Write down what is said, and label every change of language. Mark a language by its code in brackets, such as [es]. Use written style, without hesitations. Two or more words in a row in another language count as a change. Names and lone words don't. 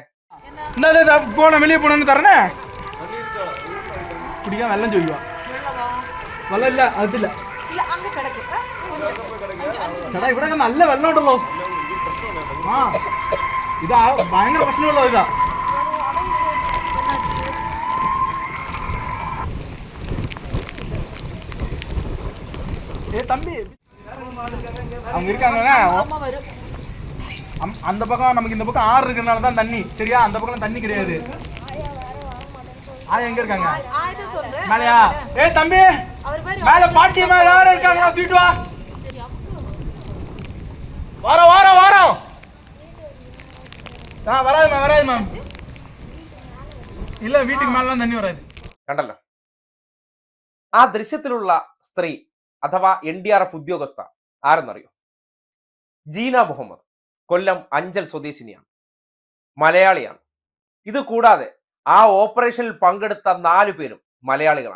[ml] വെളിയെ പോണെന്ന് തരണേ കുടിക്കാൻ വെള്ളം ചോദിക്കുക. വെള്ളമില്ല, അതില്ല ചേട്ടാ, ഇവിടെ നല്ല വെള്ളം ഉണ്ടല്ലോ. ആ ഇതാ ഭയങ്കര പ്രശ്നമുള്ളോ ഇതാ. [ta] தம்பி அவங்க இருக்காங்க. அந்த பக்கம் நமக்கு இந்த பக்கம் ஆறு இருக்கிறதுனால தான் தண்ணி. சரியா? அந்த பக்கம் தண்ணி கிடையாது. ஆயா எங்க இருக்காங்க? மேலையா? தம்பி மேல பாட்டி மேல யாரும் இருக்காங்க? தூக்கிட்டு வா. வாரம் வாரம் வாரம் வராது மேம். இல்ல வீட்டுக்கு மேலாம் தண்ணி வராது. [ml] കണ്ടല്ലോ. ആ ദൃശ്യത്തിലുള്ള സ്ത്രീ അഥവാ NDRF ഉദ്യോഗസ്ഥ ആരെന്നറിയോ? ജീന മുഹമ്മദ്. കൊല്ലം അഞ്ചൽ സ്വദേശിനിയാണ്, മലയാളിയാണ്. ഇത് കൂടാതെ ആ ഓപ്പറേഷനിൽ പങ്കെടുത്ത 4 പേരും മലയാളികളാണ്.